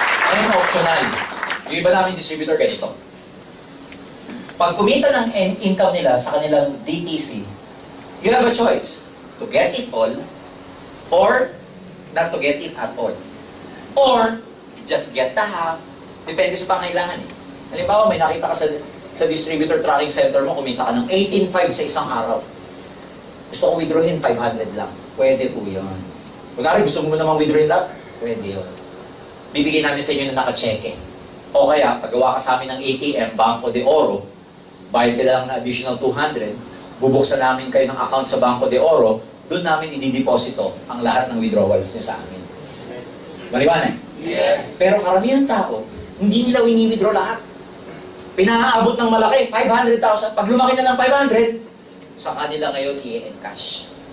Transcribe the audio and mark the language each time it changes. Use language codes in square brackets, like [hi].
[tl] Ano yung optional? Yung iba namin distributor ganito. Pag kumita ng income nila sa kanilang DTC, [en] you have a choice to get it all or not to get it at all. Or just get the half. [tl] Depende sa pangailangan eh. Halimbawa, may nakita ka sa [en] distributor tracking center [tl] mo, kumita ka ng 18.5 sa isang araw. Gusto kong withdrawin, 500 lang. Pwede po yun. Kunwari, gusto mo namang withdrawin lahat? Pwede yun. Bibigyan namin sa inyo na naka-cheque. O kaya, paggawa ka sa amin ng ATM, Banco de Oro, bayad ka lang na additional 200, bubuksan namin kayo ng account sa Banco de Oro, doon namin idideposito ang lahat ng withdrawals niyo sa amin. Maliwanag? [en] Yes. [tl] Pero karamihan tao, hindi nila wini-withdraw lahat. Pinaabot ng malaki, 500,000. Pag lumaki na ng 500, sa kanila ngayon i-encash.